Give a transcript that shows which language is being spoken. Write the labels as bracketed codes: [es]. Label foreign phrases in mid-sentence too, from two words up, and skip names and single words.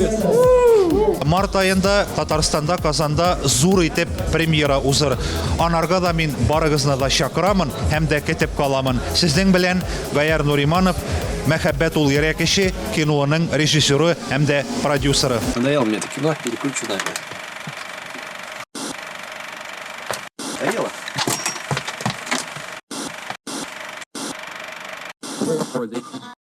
[tt] Март айында Татарстанда, Казанда зур итеп премьера узыр. Анарга да мин барыгызны да чакырамын һәм дә көтеп каламын. Сезнең белән Гаяр Нуриманов, Мәхәббәт ул йөрәк эше киноның режиссеры һәм дә продюсеры. [ru] Надоело мне это кино, переключу на это. Надоело?